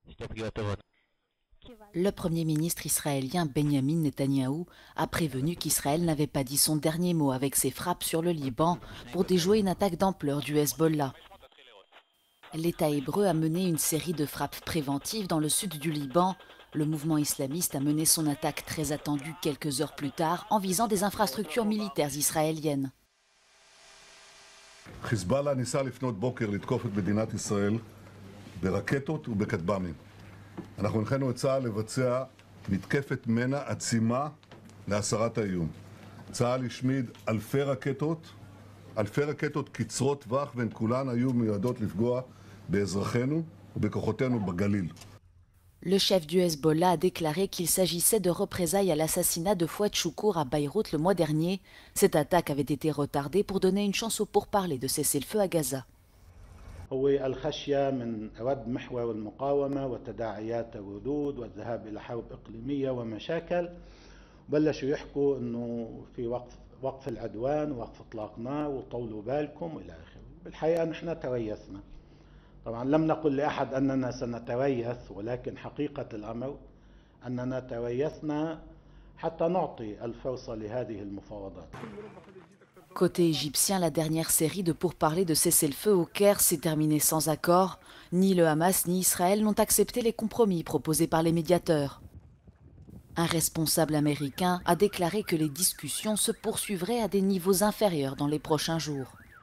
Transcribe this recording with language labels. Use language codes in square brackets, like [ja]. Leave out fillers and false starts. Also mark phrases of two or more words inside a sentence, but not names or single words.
[fr] Le Premier ministre israélien Benjamin Netanyahou a prévenu qu'Israël n'avait pas dit son dernier mot avec ses frappes sur le Liban pour déjouer une attaque d'ampleur du Hezbollah. L'État hébreu a mené une série de frappes préventives dans le sud du Liban. Le mouvement islamiste a mené son attaque très attendue quelques heures plus tard en visant des infrastructures militaires israéliennes. [he] חיזבאללה ניסה לפנות בוקר לתקוף את מדינת ישראל ברקטות ובכטב"מים. אנחנו הנחינו את צה"ל לבצע מתקפת מנע עצימה להסרת האיום. צה"ל השמיד אלפי רקטות קצרות טווח, והן כולן היו מיועדות לפגוע באזרחינו ובכוחותינו בגליל. [fr] Le chef du Hezbollah a déclaré qu'il s'agissait de représailles à l'assassinat de Fouad Choukour à Beyrouth le mois dernier. Cette attaque avait été retardée pour donner une chance aux pourparlers de cesser le feu à Gaza. [ar] هو الخشية من رد محور المقاومة وتداعيات الردود والذهاب إلى حرب إقليمية ومشاكل. بلشوا يحكوا إنه في وقف العدوان ووقف إطلاق نار وطولوا بالكم إلى آخره. بالحقيقة نحن تريثنا. طبعا لم نقل لأحد أننا سنتريث، ولكن حقيقة الأمر أننا تريثنا حتى نعطي الفرصة لهذه المفاوضات. [fr] Côté égyptien, la dernière série de pourparlers de cessez-le-feu au Caire s'est terminée sans accord. Ni le Hamas ni Israël n'ont accepté les compromis proposés par les médiateurs. Un responsable américain a déclaré que les discussions se poursuivraient à des niveaux inférieurs dans les prochains jours.